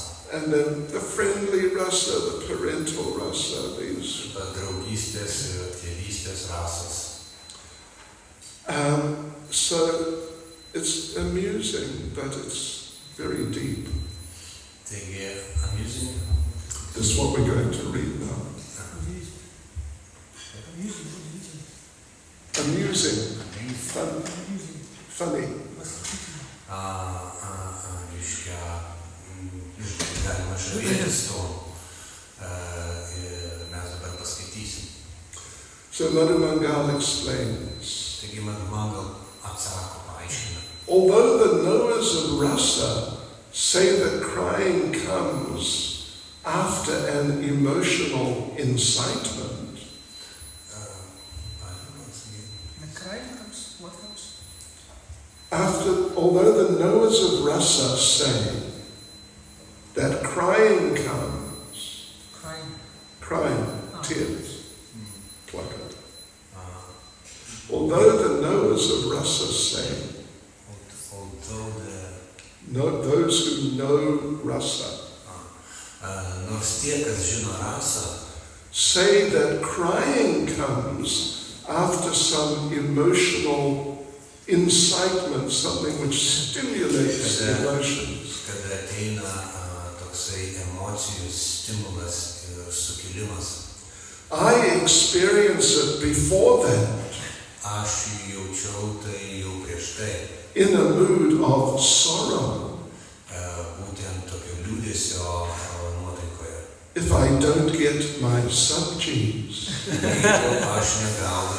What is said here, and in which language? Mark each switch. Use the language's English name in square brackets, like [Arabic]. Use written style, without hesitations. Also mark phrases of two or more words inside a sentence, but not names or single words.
[English] And then the friendly rasa, the parental rasa, these. [Lithuanian] Draugystės ir tėvystės rasas. [English] So it's amusing, but it's very deep. [Lithuanian] Taigi, amusing. [English] This is what we're going to read now. Amusing, funny. [Lithuanian] Reiškia, galima žavėtis to. Mes dabar paskaitysim. [English] So Madhumangal explains. [Lithuanian] Taigi, Madhumangal atsako, paaiškina. [English] Although the knowers of rasa say that crying comes after an emotional incitement, although the knowers of rasa say that crying comes, crying, tears, plucker. Although the knowers of rasa say, those who know rasa, [Lithuanian] nors tie, kas žino rasą, [English] say that crying comes after some emotional incitement, something which stimulates the emotions. [Lithuanian] Kada ateina toksai emocijų stimulas ir sukilimas. [English] I experience it before that. [Lithuanian] Aš jaučiau tai jau prieš tai. [English] In a mood of sorrow. [Lithuanian] Būtent tokio liūdesio nuotaikoje. [English] If I don't get my sub-genes. [Lithuanian] Jeigu aš negaunu